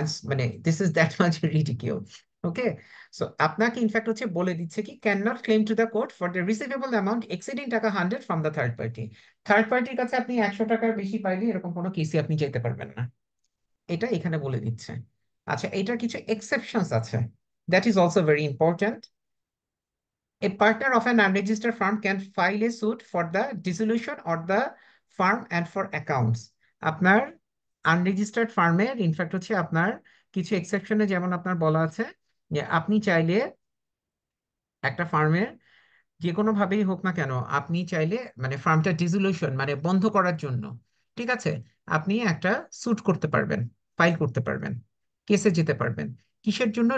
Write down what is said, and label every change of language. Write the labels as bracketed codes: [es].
[en] মানে this is that much ridicule. Okay, so [bn] আপনাকে in fact হচ্ছে বলে দিচ্ছে [en] কি can not claim to the court for the receivable amount exceeding taka 100 from the third party. [bn] Third পার্টির কাছে আপনি 100 টাকার বেশি পাইলে এরকম কোনো কেসই আপনি চাইতে পারবেন না, এটা এখানে বলে দিচ্ছে। আচ্ছা, এটার কিছু এক্সেপশনস আছে, [en] That is also very important. A partner of an unregistered firm can file a suit for the dissolution of the firm and for accounts. [bn] আপনার আনরেজিস্টার্ড ফার্মের ইনফ্যাক্ট হচ্ছে আপনার কিছু এক্সেপশনে যেমন আপনার বলা আছে যে আপনি চাইলে একটা ফার্মের যে কোনো ভাবেই হোক না কেন, আপনি চাইলে মানে ফার্মটা ডিসোলিউশন মানে বন্ধ করার জন্য, ঠিক আছে, আপনি একটা স্যুট করতে পারবেন, ফাইল করতে পারবেন, কেসে যেতে পারবেন। কিসের জন্য?